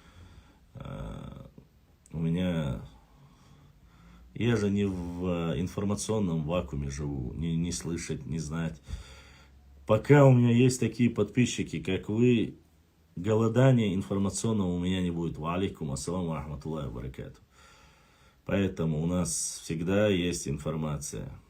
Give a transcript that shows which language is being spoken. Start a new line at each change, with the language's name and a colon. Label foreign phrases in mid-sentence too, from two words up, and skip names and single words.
Russian: У меня... Я же не в информационном вакууме живу, не слышать, не знать. Пока у меня есть такие подписчики, как вы, голодания информационного у меня не будет.
Arabic: وعليكم السلام ورحمة الله وبركاته.
Russian: Поэтому у нас всегда есть информация.